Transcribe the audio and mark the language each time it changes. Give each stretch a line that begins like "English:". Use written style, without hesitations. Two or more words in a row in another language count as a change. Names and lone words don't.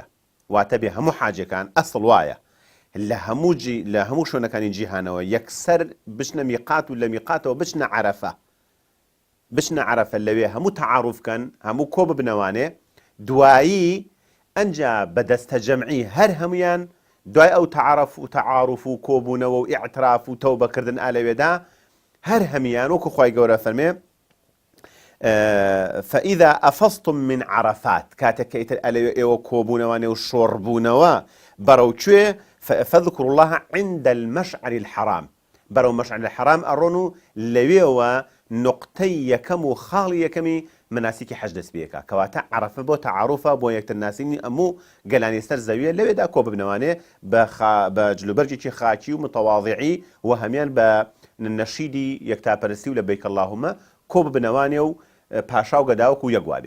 Central Kurdish: واتە بێ هەموو حاجەکان ئەسڵ وایە لە هەموو شوێنەکانی جیهانەوە یەکسەر بچنە میقات و لە میقاتەوە بچنە عەرەفە، لەوێ هەموو تەعاروفکەن، هەموو کۆ ببنەوانێ، دوایی ئەنجا بە دەستە جەمعی هەر هەمویان دوای ئەو تەعاروف و کۆبوونەوە و ئیعتراف و تەوبەکردن ئالەوێدا هەر هەمیان وەکو خوای گەورە فەرمێ
Arabic: فإذا أفضتم من عرفات،
Central Kurdish: کاتێک کە ئیتر ئێوە کۆبوونەوانێ و شۆڕبوونەوە بەرەو کوێ،
Arabic: فاذكروا الله عند المشعر الحرام،
Central Kurdish: بەرەو مەشعر الحرام ئەڕۆن و لەوێوە نقطەی یەکەم و خاڵی یەکەمی مناسیکی حەج دەست پێکا. کەواتە عەرەفە بۆ تەعاروفە، بۆ یەکتر ناسینی ئەموو گەلانی سەر زەویە، لەوێدا کۆ ببنەوانێ بە جلوبەرجێکی خاکی و متەواضعی و هەمیان بە نەشیدی یەکتاپەرستی و
Arabic: لەبەیک اللهم
Central Kurdish: کۆ ببنەوانێ و پاشا و گەداوەکو یەکوابێ.